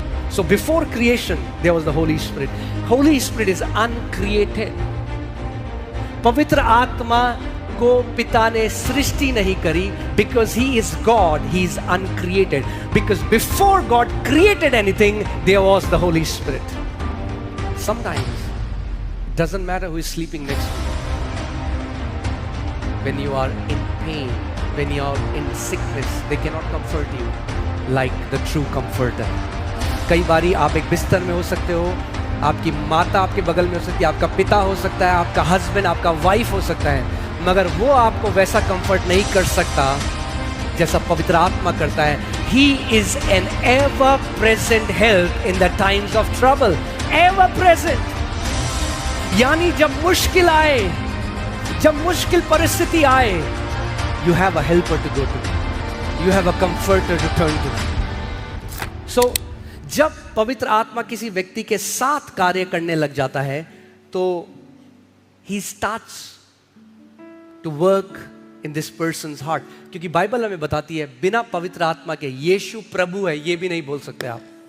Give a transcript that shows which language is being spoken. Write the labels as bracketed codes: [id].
[en] So before creation, there was the Holy Spirit. Holy Spirit is uncreated. [hi] पवित्र आत्मा को पिता ने सृष्टि नहीं करी, [en] because he is God, he is uncreated. Because before God created anything, there was the Holy Spirit. Sometimes it doesn't matter who is sleeping next to you. When you are in pain, when you are in sickness, they cannot comfort you like the true comforter. [hi] कई बारी आप एक बिस्तर में हो सकते हो, आपकी माता आपके बगल में हो सकती है, आपका पिता हो सकता है, आपका हस्बैंड, आपका वाइफ हो सकता है, मगर वो आपको वैसा कंफर्ट नहीं कर सकता जैसा पवित्र आत्मा करता है. [en] He is an ever present help in the times of trouble. Ever present. [hi] यानी जब मुश्किल आए, जब मुश्किल परिस्थिति आए, [en] you have a helper to go to. You have a comforter to turn to. [hi] So जब पवित्र आत्मा किसी व्यक्ति के साथ कार्य करने लग जाता है तो [en] he starts to work in this person's heart. [hi] क्योंकि बाइबल हमें बताती है बिना पवित्र आत्मा के यीशु प्रभु है ये भी नहीं बोल सकते आप.